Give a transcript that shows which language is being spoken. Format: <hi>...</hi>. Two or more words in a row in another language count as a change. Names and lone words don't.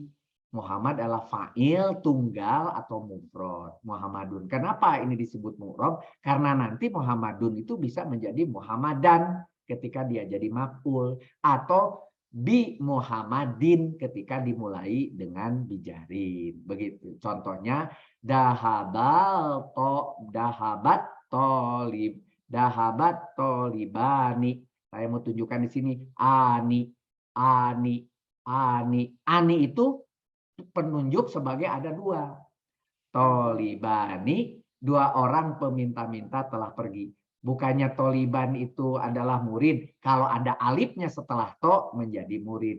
<id>Muhammad adalah fa'il, tunggal, atau mufrad. Muhammadun. Kenapa ini disebut mu'rob? Karena nanti Muhammadun itu bisa menjadi Muhammadan ketika dia jadi maf'ul. Atau</id> <ar>بمحمد</ar> <id>ketika dimulai dengan bijarin. Begitu. Contohnya,</id> <ar>ذهبت طالب. ذهبت طالبان.</ar> <id>Saya mau tunjukkan di sini.</id> <ar>Ani. Ani. Ani.</ar> <id>Ani itu penunjuk sebagai ada 2. Tolibani, 2 orang peminta-minta telah pergi. Bukannya toliban itu adalah murid. Kalau ada alifnya setelah to menjadi murid.</id>